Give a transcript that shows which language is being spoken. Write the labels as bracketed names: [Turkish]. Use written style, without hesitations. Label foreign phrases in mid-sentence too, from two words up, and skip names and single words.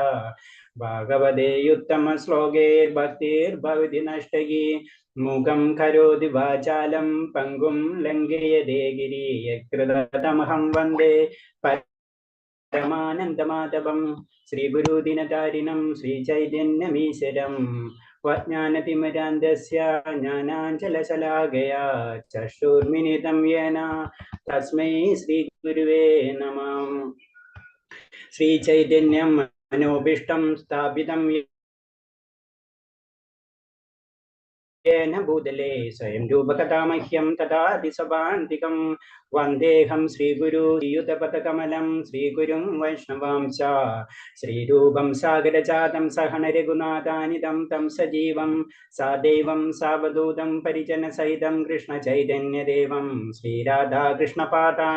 [Sanskrit] ഭാഗവതേ ഉത്തമ ശ്ലോകേ ഭക്തിർഭവതി നഷ്ടകി മൂകം കരോതി വാചാലം പങ്കും ലംഘയതേ ഗിരി യത്കൃതമഹം വന്ദേ പരമാനന്ദമാധവം ശ്രീഗുരുദിനതാരിണം ശ്രീചൈതന്യമീശ്വരം വജ്ഞാനതിമിരാന്ധസ്യ ജ്ഞാനാഞ്ജലശലാകയാ ചക്ഷുർമിലിതം യേന തസ്മൈ ശ്രീഗുരുവേ നമഃ. ശ്രീചൈതന്യം മനോഭീഷ്ടം സ്ഥാപിതം येन भूतले स्वयं रूपकथामह्यं तदाति सभान्तिकं वन्देऽहं श्रीगुरुयुतपथकमलं श्रीगुरुं वैष्णवांश्च श्रीरूपं सागरजातं सहनरघुनाथानितं तं सजीवं सादैवं सावधूतं परिजनसहितं कृष्णचैतन्यदेवं श्रीराधाकृष्णपादान्